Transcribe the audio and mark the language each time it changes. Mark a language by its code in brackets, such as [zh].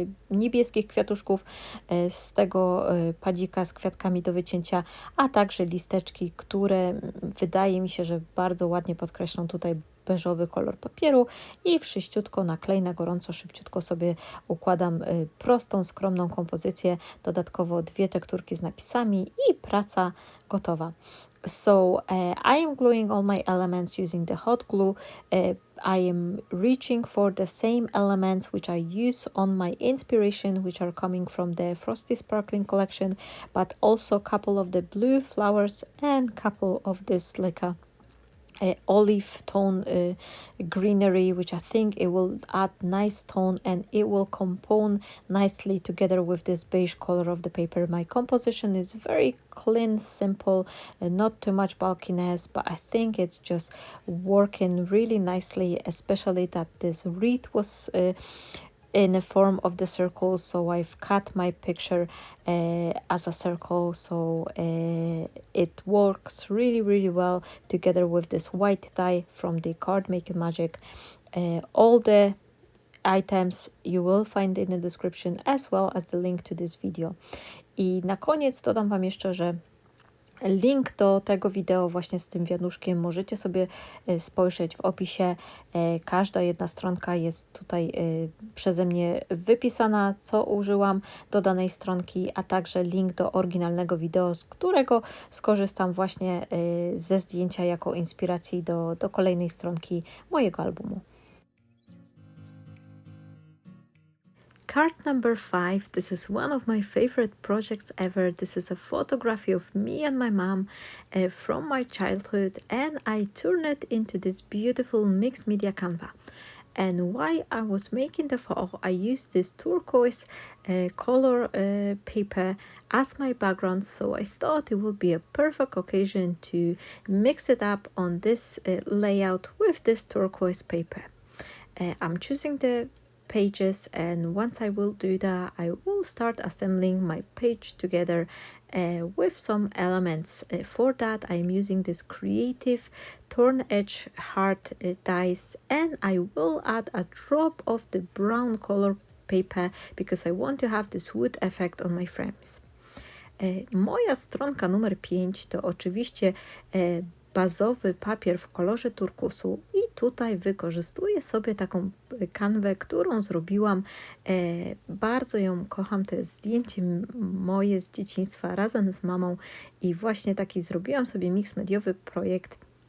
[pl] niebieskich kwiatuszków z tego padzika z kwiatkami do wycięcia, a także listeczki, które wydaje mi się, że bardzo ładnie podkreślą tutaj beżowy kolor papieru i wszyściutko na klej na gorąco, szybciutko sobie układam prostą, skromną kompozycję, dodatkowo 2 tekturki z napisami i praca gotowa. [en] So I am gluing all my elements using the hot glue. I am reaching for the same elements which I use on my inspiration, which are coming from the Frosty Sparkling collection, but also a couple of the blue flowers and couple of this like a olive tone greenery, which I think it will add nice tone and it will compone nicely together with this beige color of the paper. My composition is very clean, simple, not too much bulkiness, but I think it's just working really nicely, especially that this wreath was in the form of the circle, so I've cut my picture as a circle, so it works really well together with this white die from the Card Making Magic. All the items you will find in the description, as well as the link to this video. [pl] I na koniec dodam Wam jeszcze, że link do tego wideo właśnie z tym wianuszkiem możecie sobie spojrzeć w opisie. Każda jedna stronka jest tutaj przeze mnie wypisana, co użyłam do danej stronki, a także link do oryginalnego wideo, z którego skorzystam właśnie ze zdjęcia jako inspiracji do kolejnej stronki mojego albumu. [en] Card number 5, this is one of my favorite projects ever. This is a photography of me and my mom from my childhood, and I turned it into this beautiful mixed media canvas. And while I was making the photo, I used this turquoise color paper as my background, so I thought it would be a perfect occasion to mix it up on this layout with this turquoise paper. I'm choosing the pages, and once I will do that, I will start assembling my page together with some elements. For that, I'm using this creative torn edge heart dies, and I will add a drop of the brown color paper because I want to have this wood effect on my frames. [pl] Moja stronka numer 5 to oczywiście bazowy papier w kolorze turkusu i tutaj wykorzystuję sobie taką kanwę, którą zrobiłam. Bardzo ją kocham, to jest zdjęcie moje z dzieciństwa razem z mamą i właśnie taki zrobiłam sobie miks mediowy projekt.